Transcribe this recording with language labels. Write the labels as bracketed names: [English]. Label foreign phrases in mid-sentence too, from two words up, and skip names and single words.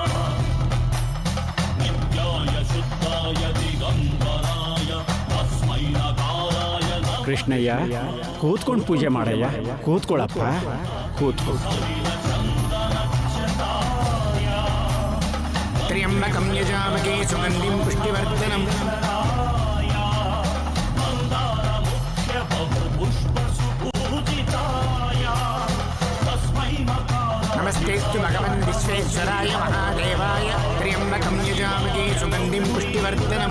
[Sanskrit] ನಿತ್ಯಾಯ ಶುದ್ಧಾಯ ದಿಗಂಬರಾಯ ತಸ್ಮೈ ನಕಾರಾಯ. [Kannada] ಕೃಷ್ಣಯ್ಯ, ಕೂತ್ಕೊಂಡು ಪೂಜೆ ಮಾಡಯ್ಯ. ಕೂತ್ಕೊಳ್ಳಪ್ಪ, ಕೂತ್ಕೊ. [Sanskrit] ತ್ರ್ಯಂಬಕಂ ಯಜಾಮಹೇ ಸುಗಂಧಿಂ ಪುಷ್ಟಿವರ್ಧನಂ. ನಮಸ್ತೆಸ್ತು ಭಗವನ್ ವಿಶ್ವೇಶ್ವರಾಯ ಮಹಾದೇವಾಯ. ತ್ರ್ಯಂಬಕಂ ಯಜಾಮಹೇ ಸುಗಂಧಿಂ ಪುಷ್ಟಿವರ್ಧನಂ.